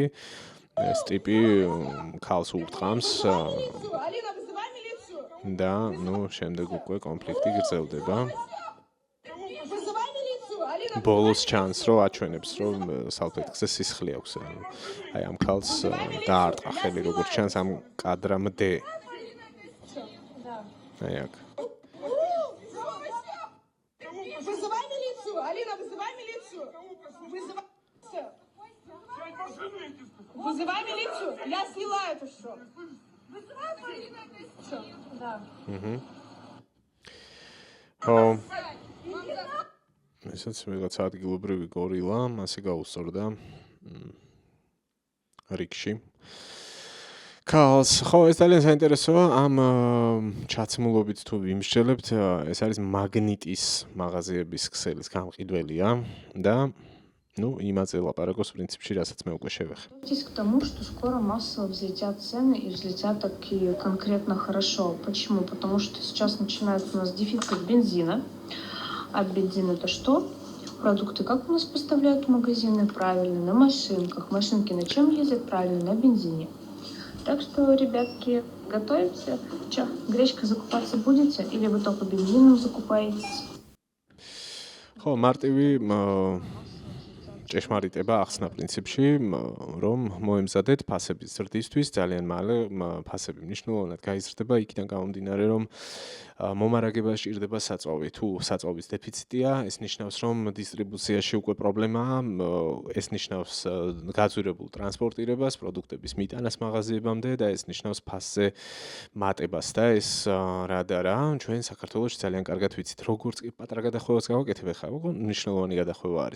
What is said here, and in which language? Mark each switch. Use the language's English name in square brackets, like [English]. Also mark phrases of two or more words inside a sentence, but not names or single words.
[Georgian] ეს ტიპი ქალს ურტყამს და ნუ შემდეგ უკვე კონფლიქტი გრძელდება. ბოლოს ჩანს რომ აჩვენებს რომ სალფეტკზე სისხლი აქვს. აი ამ ქალს დაარტყა ხელი როგორც ჩანს ამ კადრამდე. აი აქ. [Russian] Вызывай милицию. Я сняла это что. Да. [Georgian] ესაც ვიღაც ადგილობრივი გორილა, მასე გაუსწორდა რიგში. ქალს, ხო, ეს ძალიან საინტერესოა, ამ ჩაცმულობით თუ ვიმსჯელებთ, ეს არის მაგნიტის მაღაზიების ქსელის გამყიდველია და ну, იმაზე ლაპარაკობს [Russian] в принципе, [Georgian] რასაც მე უკვე შევეხე. [Russian] К тому, что скоро массово взлетят цены и взлетят такие конкретно хорошо. Почему? Потому что сейчас начинается у нас дефицит бензина. А бензин это что? Продукты как у нас поставляют в магазины? Правильно, на машинках. Машинки на чем ездят? Правильно, на бензине. Так что, ребятки, готовимся. Че, гречка закупаться будете? Или вы только бензином закупаетесь? [Georgian] ხო, მარტივი ჭეშმარიტება ახსნა პრინციპში, რომ მოემზადეთ ფასების ზრდისთვის, ძალიან მალე ფასები მნიშვნელოვნად გაიზრდება, იქიდან გამომდინარე, რომ მომარაგება სჭირდება საწვავი. თუ საწვავის დეფიციტია, ეს ნიშნავს, რომ დისტრიბუციაში უკვე პრობლემაა, ეს ნიშნავს გაძვირებულ ტრანსპორტირებას, პროდუქტების მიტანას მაღაზიებამდე და ეს ნიშნავს ფასზე მატებას და ეს რადარა, ჩვენ საქართველოში ძალიან კარგად ვიცით, როგორც კი პატარა გადახვევას გავაკეთებ ახლა, მნიშვნელოვანი გადახვევა არის.